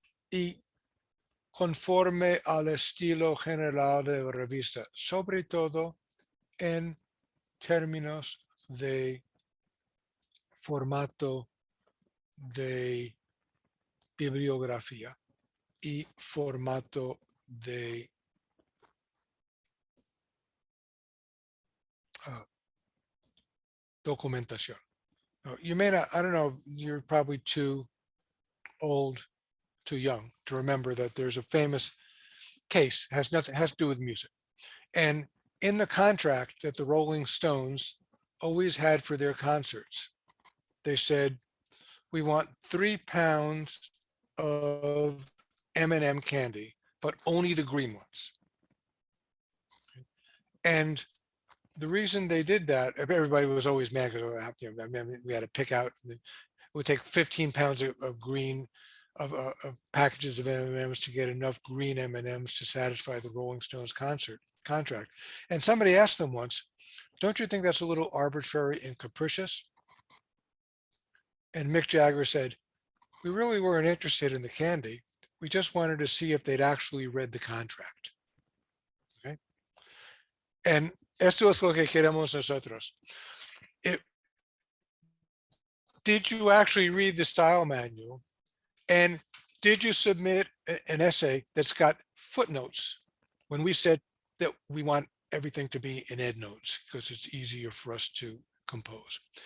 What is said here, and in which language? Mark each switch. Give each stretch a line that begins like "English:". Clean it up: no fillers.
Spanish: Y conforme al estilo general de la revista, sobre todo en términos de formato de bibliografía y formato de documentación.
English: Now, you may not, I don't know, you're probably too old, too young to remember that there's a famous case, has to do with music. And in the contract that the Rolling Stones always had for their concerts, they said, we want 3 pounds of M&M candy, but only the green ones. And the reason they did that, everybody was always mad because we had to pick out, it would take 15 pounds of green, of packages of M&Ms to get enough green M&Ms to satisfy the Rolling Stones contract. And somebody asked them once, don't you think that's a little arbitrary and capricious? And Mick Jagger said, we really weren't interested in the candy. We just wanted to see if they'd actually read the contract. Okay.
Spanish: And esto es lo que queremos nosotros.
English: Did you actually read the style manual? And did you submit an essay that's got footnotes when we said that we want everything to be in EndNotes because it's easier for us to compose?